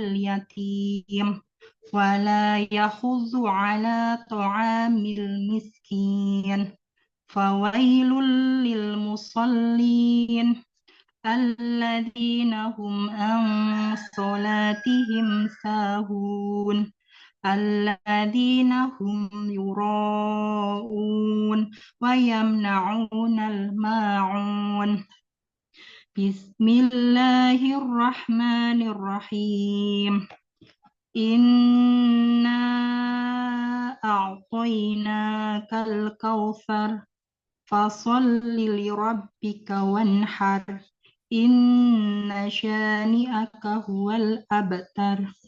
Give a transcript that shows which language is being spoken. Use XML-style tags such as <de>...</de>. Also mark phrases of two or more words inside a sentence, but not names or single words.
<ar>يتيم ولا يحض على طعام المسكين فويل للمصلين الذين هم عن صلاتهم ساهون الذين هم يراءون ويمنعون الماعون. بسم الله الرحمن الرحيم. إنا أعطيناك الكوثر فصل لربك وانحر إن شانئك هو الأبتر.</ar>